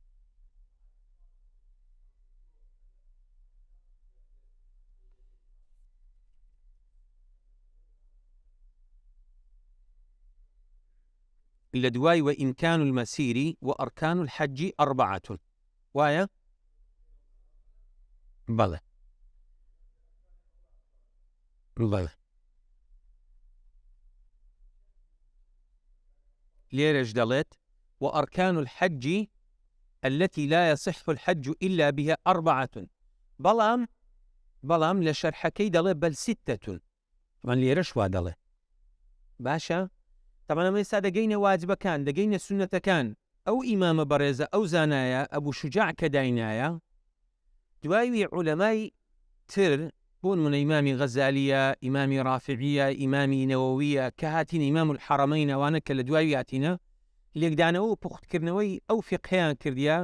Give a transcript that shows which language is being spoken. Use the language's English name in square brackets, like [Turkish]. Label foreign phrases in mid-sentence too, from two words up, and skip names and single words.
[Central Kurdish] لە دوای [Arabic] وإمكان المسير وأركان الحج 4 وایە؟ [Central Kurdish] بەڵێ بەڵێ لێرەش دەڵێت [Arabic] وأركان الحج التي لا يصح الحج إلا بها [Central Kurdish] 4 بەڵام لە شەرحەکەی دەڵێ بەل 6 من لێرەش وا دەڵێ باشە. طبعا ئەمە ئێستا دەگەینە واجبەکان، دەگەینە سونەتەکان. ئەو ئیمامە بەڕێزە ئەو زانایە ئەبوو شوجاع کە داینایە، دوایوی عولەمای تر بوون من ئیمامی غەزالیە، ئیمامی ڕافعیە، ئیمامی نەوەویە کە هاتینە ئیمام الحەرەمەین ئەوانە کە لە دوای هاتینە لێکدانەوە و پوختکردنەوەی ئەو فقهیان کردیا.